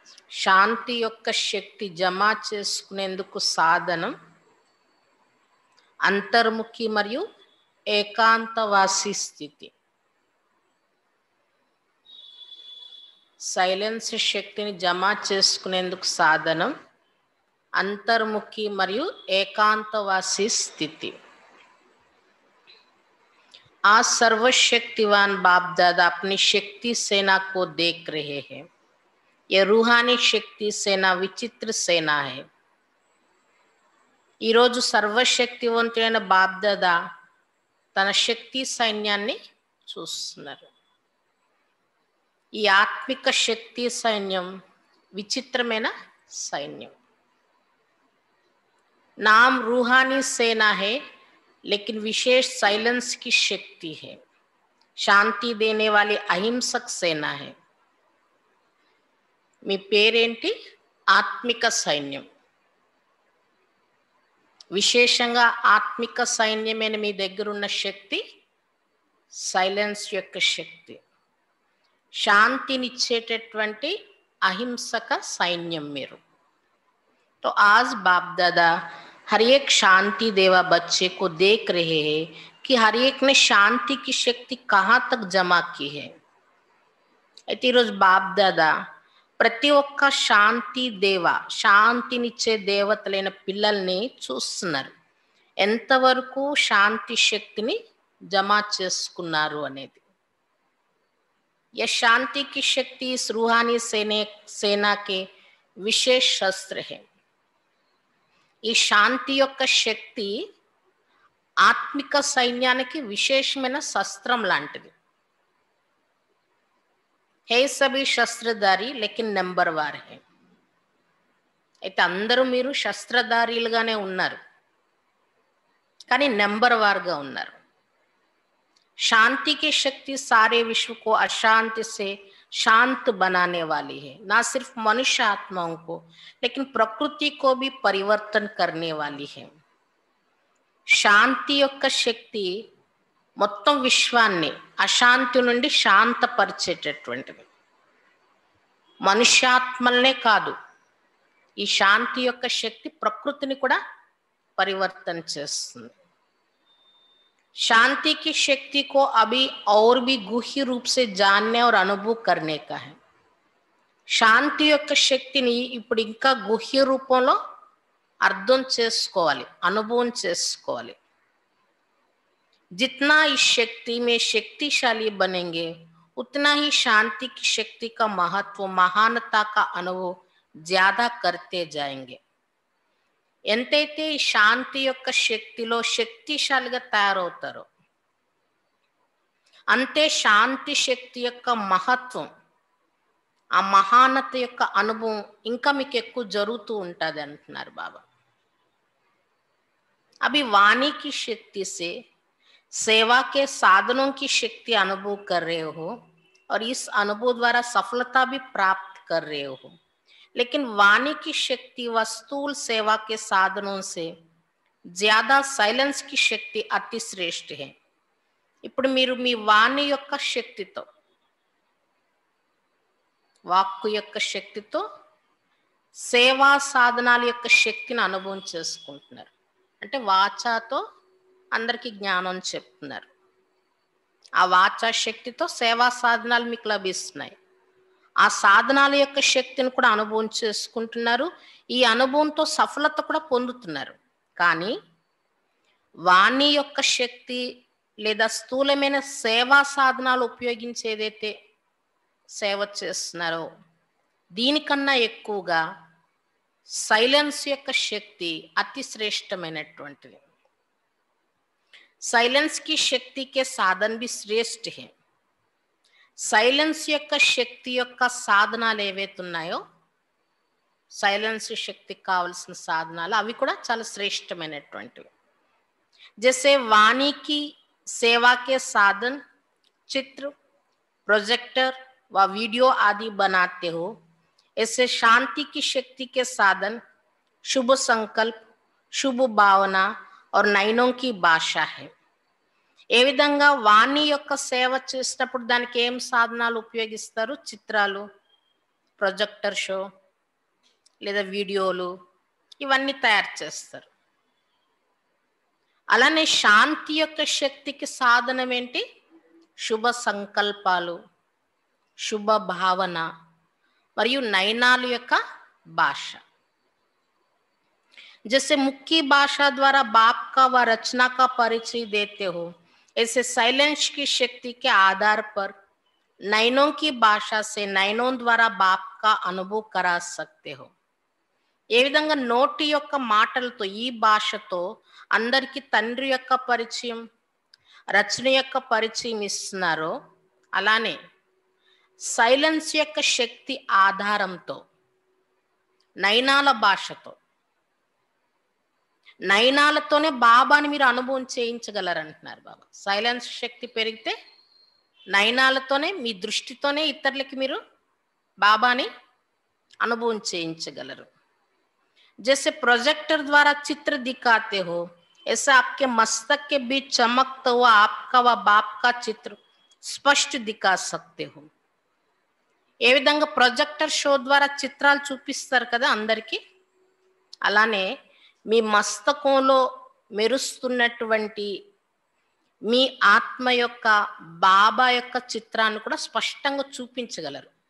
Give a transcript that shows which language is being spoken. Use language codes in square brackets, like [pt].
[te] శాంతి యొక్క శక్తి జమ చేసుకునేందుకు సాధనం అంతర్ముఖి మరియు ఏకాంతవాసి స్థితి. సైలెన్స్ శక్తిని జమ చేసుకునేందుకు సాధనం अंतर्मुखी मरियु एकांतवासी स्थिति. [hi] आज सर्वशक्तिवान बाप दादा अपनी शक्ति सेना को देख रहे हैं. ये रूहानी शक्ति सेना विचित्र सेना है. [te] ఈ రోజు సర్వశక్తివంతుడైన బాప్ దాదా తన శక్తి సైన్యాన్ని చూస్తున్నారు. ఈ ఆత్మిక శక్తి సైన్యం విచిత్రమైన సైన్యం. [hi] नाम रूहानी सेना है लेकिन विशेष साइलेंस की शक्ति है. शांति देने वाली अहिंसक सेना है. [te] మీ పేరేంటి? ఆత్మిక సైన్యం. విశేషంగా ఆత్మిక సైన్యమైన మీ దగ్గర ఉన్న శక్తి సైలెన్స్ యొక్క శక్తి. శాంతినిచ్చేటటువంటి అహింసక సైన్యం మీరు. [hi] तो आज बाप दादा हर एक शांति देवा बच्चे को देख रहे हैं कि हर एक ने शांति की शक्ति कहाँ तक जमा की है. [te] అయితే ఈరోజు బాప్ దాదా ప్రతి ఒక్క శాంతి దేవ శాంతినిచ్చే దేవతలైన పిల్లల్ని చూస్తున్నారు. ఎంతవరకు శాంతి శక్తిని జమ చేసుకున్నారు అనేది. [hi] यह शांति की शक्ति इस रूहानी सेना के विशेष शस्त्र है. [te] ఈ శాంతి యొక్క శక్తి ఆత్మిక సైన్యానికి విశేషమైన శస్త్రం లాంటిది. [hi] హే సభీ శస్త్రధారి లేకిన్ నెంబర్ వార్ హే. [te] అయితే అందరూ మీరు శస్త్రధారీలుగానే ఉన్నారు, కానీ నెంబర్ వార్గా ఉన్నారు. [hi] शांति की शक्ति सारे विश्व को अशांति से शांत बनाने वाली है. ना सिर्फ मनुष्य आत्माओं को लेकिन प्रकृति को भी परिवर्तन करने वाली है. [te] శాంతి యొక్క శక్తి మొత్తం విశ్వాన్ని అశాంతి నుండి శాంతపరిచేటటువంటిది. మనుష్యాత్మల్నే కాదు, ఈ శాంతి యొక్క శక్తి ప్రకృతిని కూడా పరివర్తన చేస్తుంది. [hi] शांति की शक्ति को अभी और भी गुह्य रूप से जानने और अनुभव करने का है. [te] శాంతి యొక్క శక్తిని ఇప్పుడు ఇంకా గుహ్య రూపంలో అర్థం చేసుకోవాలి, అనుభవం చేసుకోవాలి. [hi] जितना इस शक्ति में शक्तिशाली बनेंगे उतना ही शांति की शक्ति का महत्व महानता का अनुभव ज्यादा करते जाएंगे. [te] ఎంతైతే ఈ శాంతి యొక్క శక్తిలో శక్తిశాలిగా తయారవుతారో అంతే శాంతి శక్తి యొక్క మహత్వం, ఆ మహానత యొక్క అనుభవం ఇంకా మీకు ఎక్కువ జరుగుతూ ఉంటుంది అంటున్నారు బాబా. [hi] अभी वाणी की शक्ति से सेवा के साधनों की शक्ति अनुभव कर रहे हो और इस अनुभव द्वारा सफलता भी प्राप्त कर रहे हो. लेकिन वाणी की शक्ति व स्थूल सेवा के साधनों से ज्यादा साइलेंस की शक्ति अति श्रेष्ठ है. [te] ఇప్పుడు మీరు మీ వాణి యొక్క శక్తితో, వాక్కు యొక్క శక్తితో సేవా సాధనాల యొక్క శక్తిని అనుభవం చేసుకుంటున్నారు. అంటే వాచాతో అందరికీ జ్ఞానం చెప్తున్నారు. ఆ వాచా శక్తితో సేవా సాధనాలు మీకు లభిస్తున్నాయి. ఆ సాధనాల యొక్క శక్తిని కూడా అనుభవం చేసుకుంటున్నారు. ఈ అనుభవంతో సఫలత కూడా పొందుతున్నారు. కానీ వాణి యొక్క శక్తి లేదా స్థూలమైన సేవా సాధనాలు ఉపయోగించేదైతే సేవ చేస్తున్నారో దీనికన్నా ఎక్కువగా సైలెన్స్ యొక్క శక్తి అతి శ్రేష్టమైనటువంటిది. [hi] సైలెన్స్ की शक्ति के साधन भी श्रेष्ठ है. [te] సైలెన్స్ యొక్క శక్తి యొక్క సాధనాలు ఏవైతే ఉన్నాయో, సైలెన్స్ శక్తికి కావలసిన సాధనాలు అవి కూడా చాలా శ్రేష్టమైనటువంటివి. [hi] जैसे वाणी की सेवा के साधन चित्र, प्रोजेक्टर व वीडियो आदि बनाते हो, ऐसे शांति की शक्ति के साधन शुभ संकल्प, शुभ भावना और नयनों की भाषा है. [te] ఏ విధంగా వాణి యొక్క సేవ చేసేటప్పుడు దానికి ఏం సాధనాలు ఉపయోగిస్తారు? చిత్రాలు, ప్రొజెక్టర్ షో, లేదా వీడియోలు ఇవన్నీ తయారు చేస్తారు. అలానే శాంతి యొక్క శక్తికి సాధనం ఏంటి? శుభ సంకల్పాలు, శుభ భావన మరియు నయనాల యొక్క భాష. [hi] जैसे मुख्य भाषा द्वारा बाप का व रचना का परिचय देते हो, ऐसे साइलेंस की शक्ति के आधार पर नयनों की भाषा से नयनों द्वारा बाप का अनुभव करा सकते हो. [te] ఏ విధంగా నోటి యొక్క మాటలతో ఈ భాషతో అందరికీ తండ్రి యొక్క పరిచయం, రచన యొక్క పరిచయం ఇస్తున్నారో, అలానే సైలెన్స్ యొక్క శక్తి ఆధారంతో నయనాల భాషతో, నయనాలతోనే బాబాని మీరు అనుభవం చేయించగలరు అంటున్నారు బాబా. సైలెన్స్ శక్తి పెరిగితే నయనాలతోనే, మీ దృష్టితోనే ఇతరులకి మీరు బాబాని అనుభవం చేయించగలరు. [hi] जैसे प्रोजेक्टर द्वारा चित्र दिखाते हो, ऐसा आपके मस्तक के बीच चमकता हुआ आपका व बाप का चित्र स्पष्ट दिखा सकते हो. [te] ఏ విధంగా ప్రొజెక్టర్ షో ద్వారా చిత్రాలు చూపిస్తారు కదా అందరికీ, అలానే మీ మస్తకంలో మెరుస్తున్నటువంటి మీ ఆత్మ యొక్క బాబా యొక్క చిత్రాన్ని కూడా స్పష్టంగా చూపించగలరు.